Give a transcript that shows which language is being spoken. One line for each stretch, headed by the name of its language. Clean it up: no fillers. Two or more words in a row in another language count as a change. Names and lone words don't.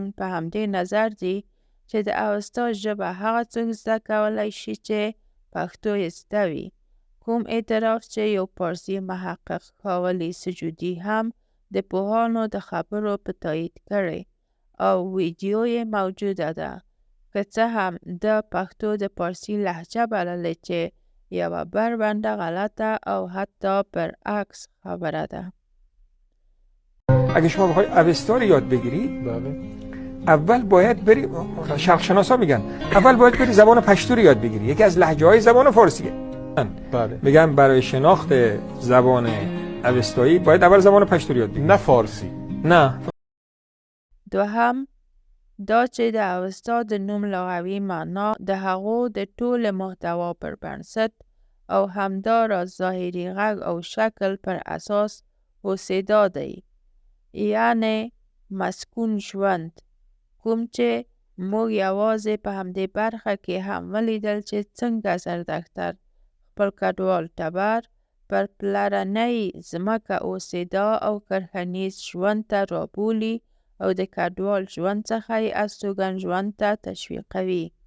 Pashto: په همدې نظر دي چې د اوستا ژبه هغه څوک زده کولی شي چې پښتو یې زده وي، کوم اعتراف چې یو پارسي محقق ښاغلي سجودي هم د پوهانو د خبرو په تایید کړی او ویډیو یې موجوده ده، که څه هم د پښتو د پارسي لهجه بللې چې یوه بربنده غلطه او حتی برعکس خبره ده.
Persian: اگه شما بخواید اوستا رو یاد بگیرید اول باید بری، شرق شناسا میگن اول باید بری زبان پشتو رو یاد بگیری، یکی از لهجه‌های زبان فارسیه. میگن برای شناخت زبان اوستایی باید اول زبان پشتو رو یاد بگیری، نه فارسی. نه
Pashto: دوهم دا چې د اوستا د نوم لغوي معنا د هغو د ټول محتوا پر بنسټ او همداراز ظاهري غږ او شکل پر اساس اوسېدا دی، یعنی مسکون ژوند، کوم چې موږ یوازې په همدې برخه کې هم ولیدل چې څنګه زردکتر خپل کډوال ټبر پر پلرنۍ ځمکه اوسېدا او کرهنیز ژوند ته رابولي او د کډوال ژوند څخه یې استوګن ژوند ته تشویقوي.